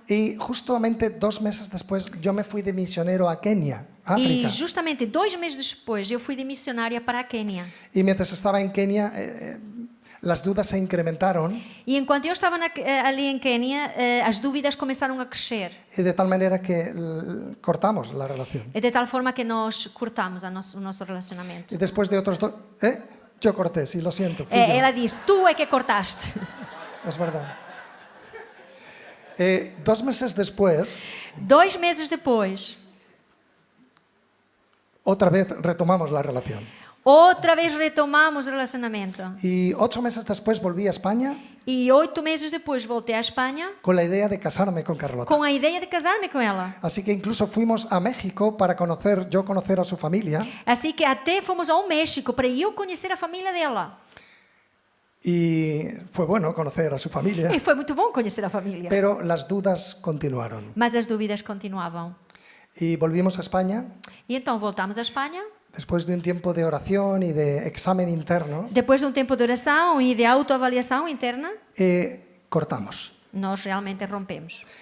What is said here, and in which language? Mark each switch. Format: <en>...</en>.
<es>Y justamente 2 meses después yo me fui de misionero a Kenia, África.</es> <pt>E justamente 2 meses depois eu fui de missionária para a Quênia.</pt> <es>Y mientras estaba en Kenia, las dudas se incrementaron</es> <pt>E enquanto eu estava ali em Quênia, as dúvidas começaram a crescer.</pt> <es>y de tal manera que cortamos la relación.</es> <pt>E de tal forma que nós cortamos o nosso relacionamento.</pt> <es>Y después de otros yo corté, sí, lo siento. Fui yo.</es> <pt>Ela diz, tu é que cortaste.</pt> <es>Es verdad. 2 meses después,</es> <pt>2 meses depois,</pt> <es>otra vez retomamos la relación.</es> <pt>outra vez retomamos o relacionamento.</pt> <es>Y 8 meses después volví a España</es> <pt>E 8 meses depois voltei à Espanha</pt> <es>con la idea de casarme con Carlota.</es> <pt>com a ideia de casar-me com ela.</pt> <es>Así que incluso fuimos a México para conocer a su familia.</es> <pt>Assim que até fomos ao México para eu conhecer a família dela.</pt> <es>Y fue bueno conocer a su familia,</es> <pt>E foi muito bom conhecer a família.</pt> <es>pero las dudas continuaron.</es> <pt>Mas as dúvidas continuavam.</pt> <es>Y volvimos a España</es> <pt>E então voltamos à Espanha.</pt> <es>después de un tiempo de oración y de examen interno.</es> <pt>Depois de um tempo de oração e de autoavaliação interna,</pt> <es>Cortamos.</es> <pt>nós realmente rompemos.</pt>